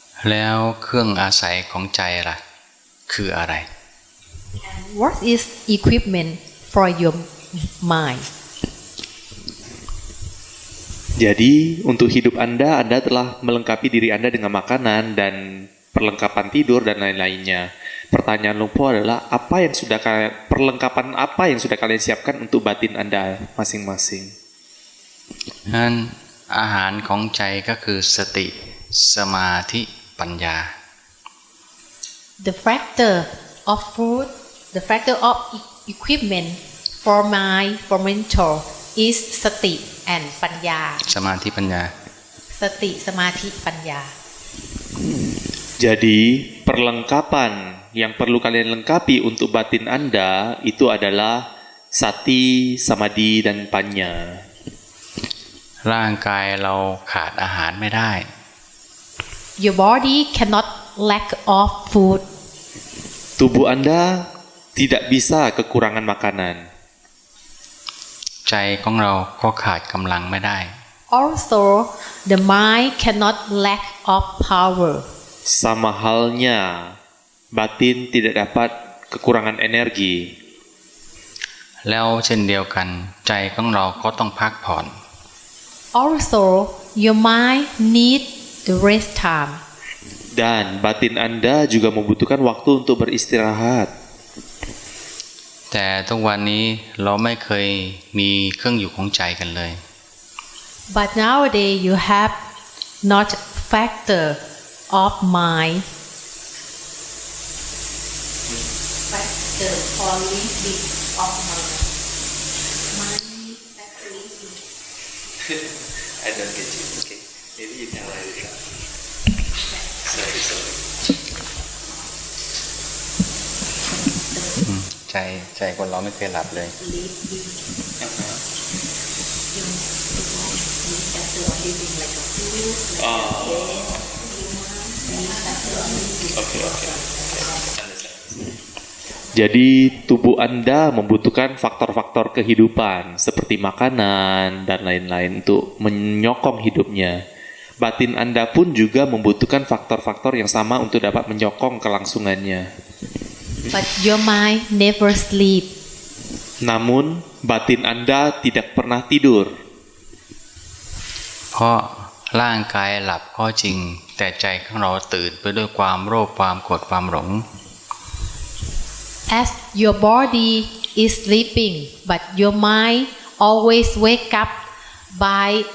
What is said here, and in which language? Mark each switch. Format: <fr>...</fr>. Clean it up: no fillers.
<th>แล้วเครื่องอาศัยของใจล่ะคืออะไร</th> <en>and what is equipment for your mind</en> <id>Jadi, untuk hidup Anda telah melengkapi diri Anda dengan makanan dan perlengkapan tidur dan lain-lainnya. Pertanyaan Lumpur adalah perlengkapan apa yang sudah kalian siapkan untuk batin Anda masing-masing?</id> <th>นั้นอาหารของใจก็คือสติสมาธิปัญญา</th> <en>The factor of food, the factor of equipment for mind, for mental is sati and panya.</en> <th>สมาธิปัญญา</th> <en>Sati, samadhi, panya.</en> <id>Jadi, perlengkapan yang perlu kalian lengkapi untuk batin Anda itu adalah sati, samadhi, dan panya.</id> <th>ร่างกายเราขาดอาหารไม่ได้</th> <en>Your body cannot lack of food.</en> <id>Tubuh Anda tidak bisa kekurangan makanan.</id> <th>ใจของเราก็ขาดกำลังไม่ได้</th> <en>Also, the mind cannot lack of power.</en> <id>Sama halnya, batin tidak dapat kekurangan energi.</id> <th>แล้วเช่นเดียวกันใจของเราก็ต้องพักผ่อน</th> <en>Also, your mind needs the rest time.</en> <id>Dan batin Anda juga membutuhkan waktu untuk beristirahat.</id> <th>แต่ทุกวันนี้เราไม่เคยมีเครื่องอยู่ของใจกันเลย</th> <en>But nowadays you have not factor of mind. Factor for living of mind. Mind factor living. I don't get you. Okay. Maybe you can write it down. Sorry.</en> <th>ใจคนเราไม่เคยหลับเลย</th> <id>Jadi tubuh Anda membutuhkan faktor-faktor kehidupan seperti makanan dan lain-lain untuk menyokong hidupnya. Batin Anda pun juga membutuhkan faktor-faktor yang sama untuk dapat menyokong kelangsungannya.</id> <en>But your mind never sleep.</en> <id>Namun batin Anda tidak pernah tidur.</id> <th>เพราะร่างกายหลับก็จริงแต่ใจของเราตื่นไปด้วยความโลภความโกรธความหลง</th> <en>As your body is sleeping, but your mind always wake up by</en>